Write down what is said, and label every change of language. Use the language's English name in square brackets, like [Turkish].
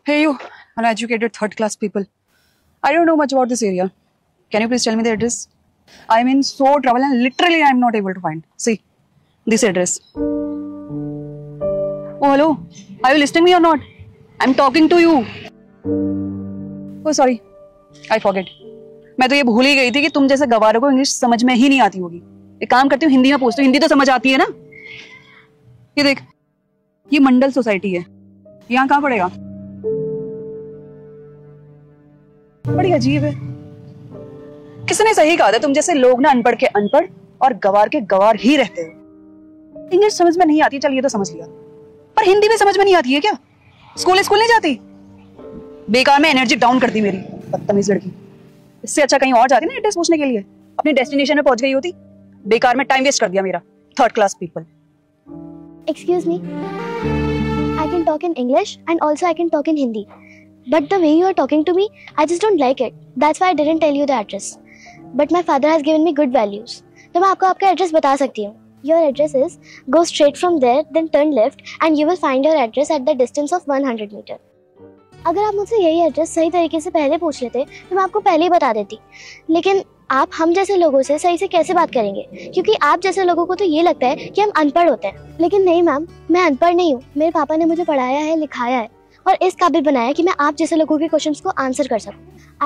[English] Hey, you, uneducated third class people. I don't know much about this area. Can you please tell me the address? I'm in so trouble and literally I'm not able to find. See, this address. Oh, hello. Are you listening me or not? I'm talking to you. Oh, sorry. I forget. [Hindi] मैं तो ये भूल ही गई थी कि तुम जैसे गवारों को इंग्लिश समझ में ही नहीं आती होगी। एक काम करती हूँ, हिंदी में पूछती हूँ। हिंदी तो समझ आती है ना? ये देख, ये मंडल सोसाइटी है। यहाँ कहाँ पड़ेगा? बड़ी अजीब है। किसने सही कहा था, तुम जैसे लोग ना अनपढ़ के अनपढ़ और गवार के गवार ही रहते हो। इंग्लिश समझ में नहीं आती, चल ये तो समझ लिया, पर हिंदी भी समझ में नहीं आती है क्या? स्कूल नहीं जाती? बेकार में एनर्जी डाउन कर दी मेरी, बदतमीज लड़की। इससे अच्छा कहीं और जाती ना एड्रेस पूछने के लिए, अपने डेस्टिनेशन में पहुंच गई होती। बेकार में टाइम वेस्ट कर दिया मेरा। [English] Third class people. Excuse me. I can talk in English and also I can talk in Hindi. But the way you are talking to me, I just don't like it. That's why I didn't tell you the address. But my father has given me good values. [Hindi] तो मैं आपको आपका address बता सकती हूँ. [English] Your address is go straight from there, then turn left, and you will find your address at the distance of 100 meter. [Hindi] अगर आप मुझसे यही एड्रेस सही तरीके से पहले पूछ लेते तो मैं आपको पहले ही बता देती. लेकिन आप हम जैसे लोगों से सही से कैसे बात करेंगे, क्योंकि आप जैसे लोगों को तो ये लगता है कि हम अनपढ़ होते हैं. लेकिन नहीं मैम, मैं अनपढ़ नहीं हूँ. मेरे पापा ने मुझे पढ़ाया है, लिखाया है और इस काबिल बनाया कि मैं आप जैसे लोगों के क्वेश्चंस को आंसर कर सकूं.